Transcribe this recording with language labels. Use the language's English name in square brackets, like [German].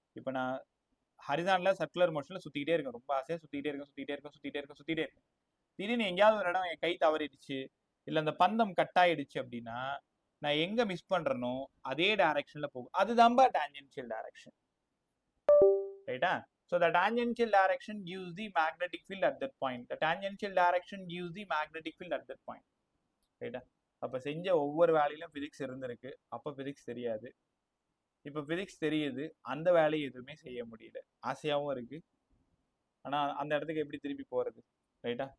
[Tamil] இப்போ நான் ஹரிசாண்டலில் சர்க்குலர் மோஷனில் சுற்றிக்கிட்டே இருக்கேன், ரொம்ப ஆசையாக சுற்றிக்கிட்டே இருக்கேன். திடீர்னு எங்கேயாவது ஒரு இடம் என் கை தவறிடுச்சு, இல்லை அந்த பந்தம் கட் ஆயிடுச்சு அப்படின்னா நான் எங்கே மிஸ் பண்ணுறனோ அதே டைரக்ஷனில் போகும். அதுதான்பா டான்ஜென்ஷியல் டைரக்ஷன், ரைட்டா? [English] So the tangential direction gives the magnetic field at that point. The tangential direction gives the magnetic field at that point. [Tamil] ரைட்டா? அப்போ செஞ்ச ஒவ்வொரு வேலையிலும் ஃபிசிக்ஸ் இருந்திருக்கு. அப்போ ஃபிசிக்ஸ் தெரியாது, இப்போ ஃபிசிக்ஸ் தெரியுது. அந்த வேலையை எதுவுமே செய்ய முடியல. ஆசையாகவும் இருக்கு, ஆனால் அந்த இடத்துக்கு எப்படி திருப்பி போகிறது, ரைட்டா?